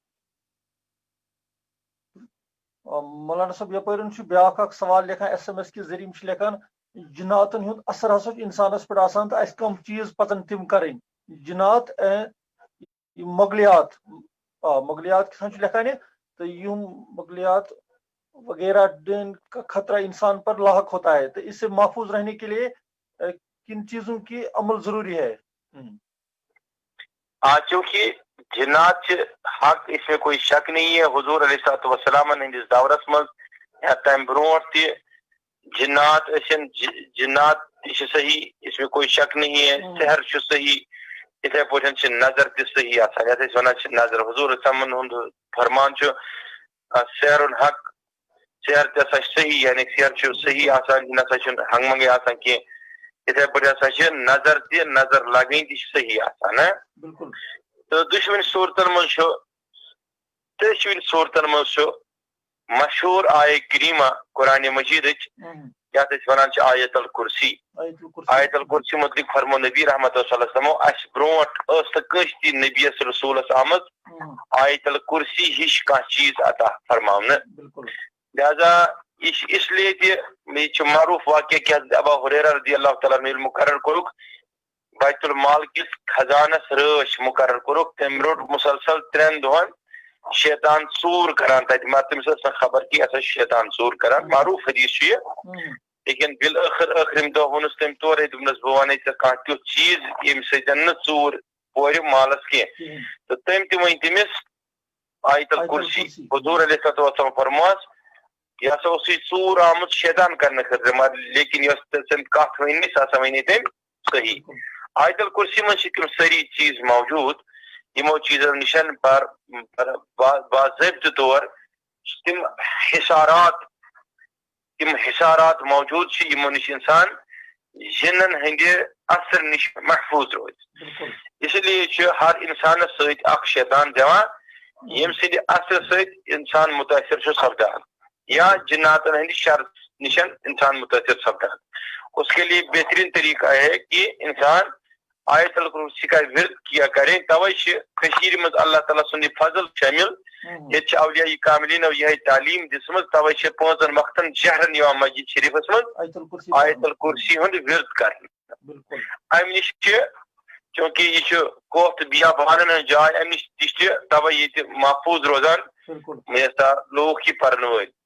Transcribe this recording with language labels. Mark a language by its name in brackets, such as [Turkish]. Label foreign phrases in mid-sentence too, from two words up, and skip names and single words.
[Kashmiri] مولانا صٲب یپٲرۍ چھُ بیاکھ اکھ سوال لیکھان SMS کہِ ذٔریعہٕ یِم چھِ لیکھان جِناتن ہُنٛد اثر ہسا چھُ انسانس پٮ۪ٹھ آسان تہٕ اسہِ کٕم چیٖز پزن تِم کرٕنۍ جِنات مۄغلِیات مۄغلِیات کِسان چھُ لیکھان یہِ تہٕ یِم مۄغلِیات [Urdu] وغیرہ کا خطرہ انسان پر لاحق ہوتا ہے تو اس سے محفوظ رہنے کے لیے کن چیزوں کی عمل ضروری ہے چونکہ جنات حق اس میں کوئی شک نہیں ہے حضور [Arabic] علیہ الصلوۃ والسلام [Kashmiri] ہندس دورس مز یا تم برونٹ تہ جنات جنات صحیح [Urdu] اس میں کوئی شک نہیں ہے [Kashmiri] سحر صحیح اتھے پٲٹھۍ نظر تہ صحیح آسان یتھ أسۍ ونان نظر حضور صاحبن ہُنٛد فرمان [Arabic] سحر الحق [Kashmiri] سحر تہ ہسا صحیح یعنی سحر چھُ صحیح آسان یہِ نسا چھُنہٕ ہنٛگہٕ منٛگے آسان کینٛہہ اتھے پٲٹھۍ ہسا چھِ نظر تہ نظر لگٕنۍ تہ چھِ صحیح آسان تہٕ دُشوٕنی صوٗرتن منٛز چھُ مشہور آیہ کریمہ قرآن مجید یتھ أسۍ ونان چھِ آیت الکرسی آیت الکرسی متعلق فرمو نبی رحمت [Arabic] صلی اللہ علیہ وسلم [Kashmiri] اس برونٹھ ٲس نہٕ کٲنٛسہِ تہِ نبیس رسوٗلس آمٕژ آیت الکرسی ہِش کانٛہہ چیٖز عطا فرماونہٕ [Urdu] لہذا یہ [Kashmiri] چھِ [Urdu] اس لیے [Kashmiri] تہِ یہِ چھُ معروٗف واقعہ کہِ حضرت ابا ہریرہ [Arabic] رضی اللہ تعالیٰ عنہ [Kashmiri] ییٚلہِ مقرر کوٚرُکھ بیت المال کِس خزانس رٲچھ مقرر کوٚرُکھ تٔمۍ روٚٹ مسلسل 3 دۄہن شیطان ژوٗر کران تتہِ مگر تٔمِس ٲس نہٕ خبر کہِ یہِ ہسا چھُ شیطان ژوٗر کران معروٗف حدیث چھُ یہِ لیکن بالآخر دۄہ ووٚنُس تٔمۍ تورے دوٚپنس بہٕ ونے ژےٚ کانٛہہ تیُتھ چیٖز ییٚمہِ سۭتۍ نہٕ ژوٗر پورِ مالس کینٛہہ تہٕ تٔمۍ تہِ ؤنۍ تٔمِس آیت الکرسی حضور [Arabic] علیہ السلام [Kashmiri] فرموس یہ ہسا اوس یہِ ژوٗر آمُت شیطان کرنہٕ خٲطرٕ مگر لیکن یۄس تٔمۍ کتھ ؤنۍ سۄ ہسا ؤنۍ تٔمۍ صحیح آیت الکرسی منٛز چھِ تِم سٲری چیٖز موجوٗد یِمو چیٖزو نِش باضٲبطہٕ طور تِم حِسارات موجوٗد چھِ یِمو نِش اِنسان جِنن ہٕنٛدِ اثر نِش محفوٗظ روزِ [Urdu] اس لیے [Kashmiri] چھُ ہر انسانس سۭتۍ اکھ شیطان دِوان ییٚمہِ سٕنٛدِ اثر سۭتۍ انسان متٲثر چھُ سپدان یا جناتن ہٕنٛدِ شر نِش انسان متٲثر سپدان [Urdu] اس کے لیے بہترین طریقہ ہے کہ انسان [Kashmiri] آیت الکرسی [Urdu] کا ورد کیا کرے [Kashmiri] توے چھِ کٔشیٖرِ منٛز اللہ تعالیٰ سُنٛد یہِ فضل شٲمِل ییٚتہِ چھِ اولیاء کاملینو یِہے تعلیٖم دِژمٕژ توے چھِ 5 وقتن جہرن یِوان مسجد شریفس منٛز آیت الکرسی ہُنٛد ورد کرنہٕ امہِ نِش چھِ چوٗنٛکہِ یہِ چھُ کوہ تہٕ بیابانن ہٕنٛز جاے امہِ نِش تہِ چھِ توے ییٚتہِ محفوٗظ روزان لوٗکھ یہِ پرن وٲلۍ